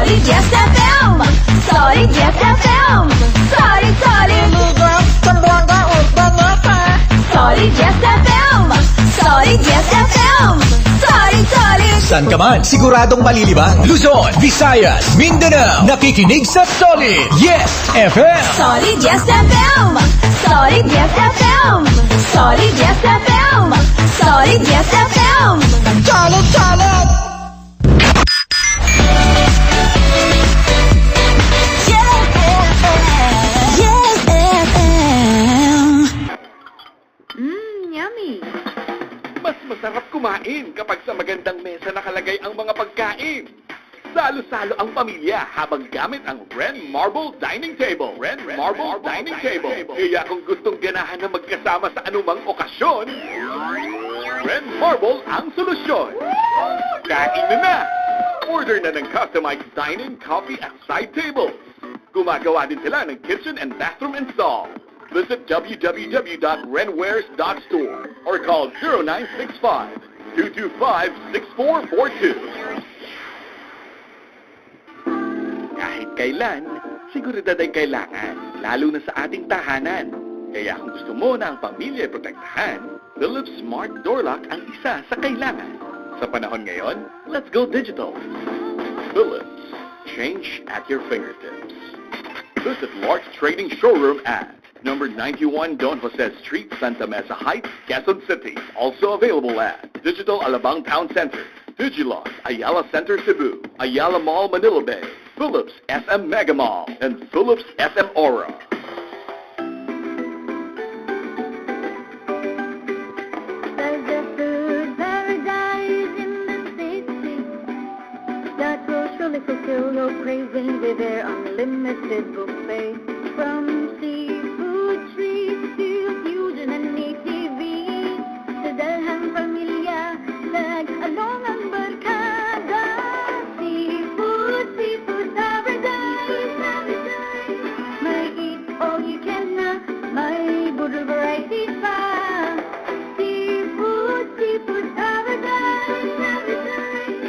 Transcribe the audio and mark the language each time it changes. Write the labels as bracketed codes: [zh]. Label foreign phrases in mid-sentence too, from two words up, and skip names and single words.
[tl] Yes FM! Solid Yes FM! Solid, solid! Solid Yes FM! Solid Yes FM! Solid, solid! San ka man, siguradong malilibang. Luzon, Visayas, Mindanao, nakikinig sa Solid Yes FM! Solid Yes FM! Solid Yes FM! Solid Yes FM! Solid Yes FM! Solid, solid! Yummy! Mas masarap kumain kapag sa magandang mesa nakalagay ang mga pagkain. Salo-salo ang pamilya habang gamit ang Ren Marble Dining Table. Ren Marble Dining Table. Kaya kung gustong ganahan na magkasama sa anumang okasyon, Ren Marble ang solusyon. Kain na! Order na ng [en] customized dining, [tl] coffee at [en] side tables. [tl] Gumagawa din sila ng [en] kitchen and bathroom install. Visit www.renwares.store or call 0965-225-6442. [tl] Kahit kailan, seguridad ay kailangan, lalo na sa ating tahanan. Kaya kung gusto mo na ang pamilya ay protektahan, Philips Smart Door Lock ang isa sa kailangan. Sa panahon ngayon, [en] let's go digital. Philips, change at your fingertips. Visit Lark's Trading Showroom at number 91 Don Jose Street, Santa Mesa Heights, Quezon City. Also available at Digital Alabang Town Center, Digilon, Ayala Center Cebu, Ayala Mall Manila Bay, Philips SM Mega Mall, and Philips SM Aura. There's a food paradise in the city that will surely fulfill your cravings with their unlimited buffet. From seafood treats to fusion and ATV, [tl] sa dalhang pamilya, nag-along ang barkada. Seafood paradise, paradise. May [en] eat all you can [tl] na, may budol variety pa. Seafood paradise, paradise.